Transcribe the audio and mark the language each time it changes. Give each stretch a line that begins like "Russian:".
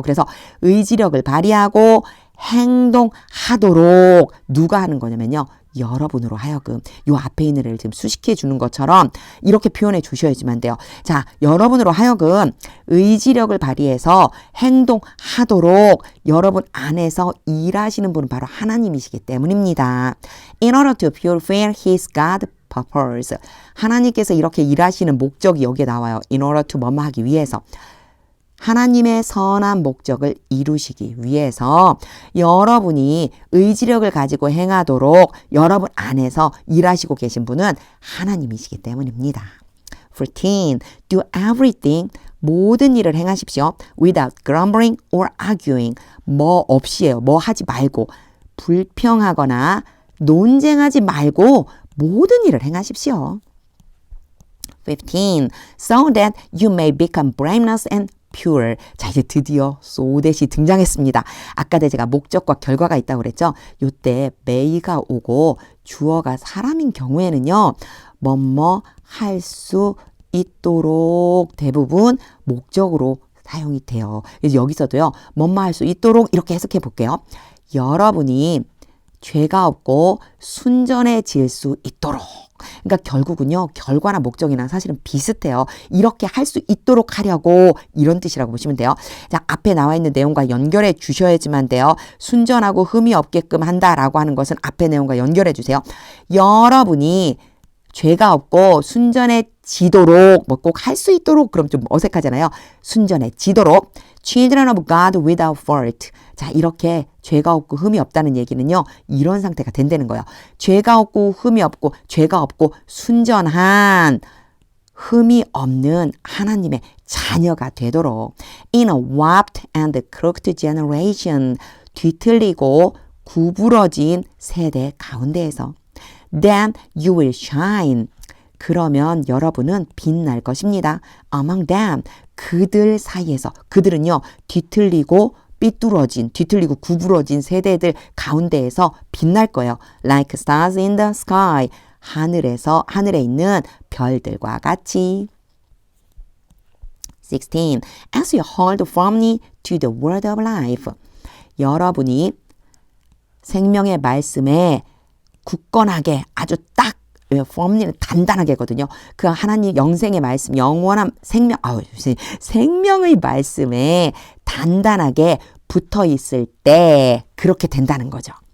Korean: 그래서 의지력을 발휘하고 행동하도록 누가 하는 거냐면요. 여러분으로 하여금 요 앞에 있는 애를 지금 수식해 주는 것처럼 이렇게 표현해 주셔야지만 돼요. 자, 여러분으로 하여금 의지력을 발휘해서 행동하도록 여러분 안에서 일하시는 분은 바로 하나님이시기 때문입니다.
English: In order to fulfill his God purpose.
Korean: 하나님께서 이렇게 일하시는 목적이 여기에 나와요.
English: In order to
Korean: 뭐뭐 하기 위해서. 하나님의 선한 목적을 이루시기 위해서 여러분이 의지력을 가지고 행하도록 여러분 안에서 일하시고 계신 분은 하나님이시기 때문입니다. 14.
English: Do everything.
Korean: 모든 일을 행하십시오.
English: Without grumbling or arguing.
Korean: 뭐 없이에요. 뭐 하지 말고. 불평하거나 논쟁하지 말고 모든 일을 행하십시오. 15.
English: So that you may become blameless and pure.
Korean: 자, 이제 드디어 so that이 등장했습니다. 아까 제가 목적과 결과가 있다고 그랬죠. 요때 may가 오고 주어가 사람인 경우에는요. 뭐뭐 할 수 있도록 대부분 목적으로 사용이 돼요. 그래서 여기서도요. 뭐뭐 할 수 있도록 이렇게 해석해 볼게요. 여러분이 죄가 없고 순전해질 수 있도록. 그러니까 결국은요. 결과나 목적이랑 사실은 비슷해요. 이렇게 할 수 있도록 하려고 이런 뜻이라고 보시면 돼요. 자, 앞에 나와 있는 내용과 연결해 주셔야지만 돼요. 순전하고 흠이 없게끔 한다라고 하는 것은 앞에 내용과 연결해 주세요. 여러분이 죄가 없고 순전해지도록 뭐 꼭 할 수 있도록 그럼 좀 어색하잖아요. 순전해지도록
English: Children of God without fault.
Korean: 자, 이렇게 죄가 없고 흠이 없다는 얘기는요. 이런 상태가 된다는 거예요. 죄가 없고 흠이 없고 죄가 없고 순전한 흠이 없는 하나님의 자녀가 되도록
English: In a warped and crooked generation.
Korean: 뒤틀리고 구부러진 세대 가운데에서
English: Then you will shine.
Korean: 그러면 여러분은 빛날 것입니다.
English: Among them.
Korean: 그들 사이에서. 그들은요. 뒤틀리고 뒤틀리고 구부러진 세대들 가운데에서 빛날 거예요.
English: Like stars in the sky.
Korean: 하늘에 있는 별들과 같이. 16.
English: As you hold firmly to the word of life.
Korean: 여러분이 생명의 말씀에 굳건하게 아주 딱 firmly는 단단하게거든요. 그 하나님 영생의 말씀, 영원한 생명의 말씀에 단단하게 붙어 있을 때 그렇게 된다는 거죠.